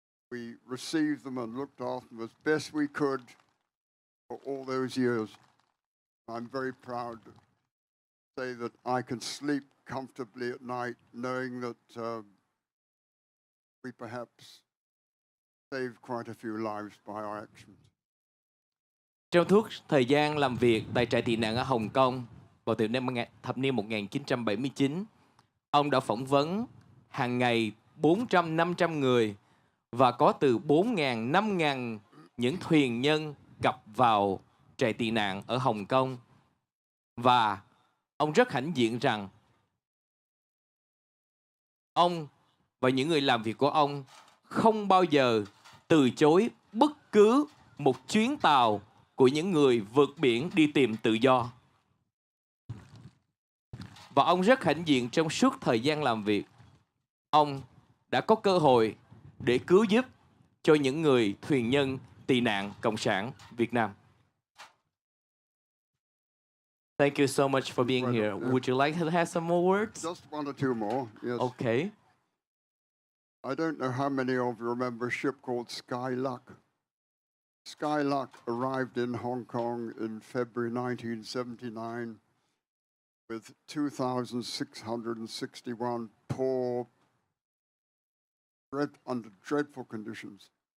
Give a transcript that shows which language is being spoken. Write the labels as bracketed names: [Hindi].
[English] We received them and looked after them as best we could for all those years. I'm very proud to say that I can sleep comfortably at night knowing that we perhaps saved quite a few lives by our actions. [Vietnamese] Trong suốt thời gian làm việc tại trại tị nạn ở Hồng Kông vào từ thập niên 1979, ông đã phỏng vấn hàng ngày 400-500 người và có từ 4.000, 5.000 những thuyền nhân cập vào trại tị nạn ở Hồng Kông. Và ông rất hãnh diện rằng ông và những người làm việc của ông không bao giờ từ chối bất cứ một chuyến tàu của những người vượt biển đi tìm tự do. Và ông rất hãnh diện trong suốt thời gian làm việc, ông đã có cơ hội để cứu giúp cho những người thuyền nhân tị nạn Cộng sản Việt Nam. [English] Thank you so much for being here. Would you like to have some more words? Just one or two more, yes. Okay. I don't know how many of you remember a ship called Skyluck. Skyluck arrived in Hong Kong in February 1979 with 2,661 poor, under dreadful conditions.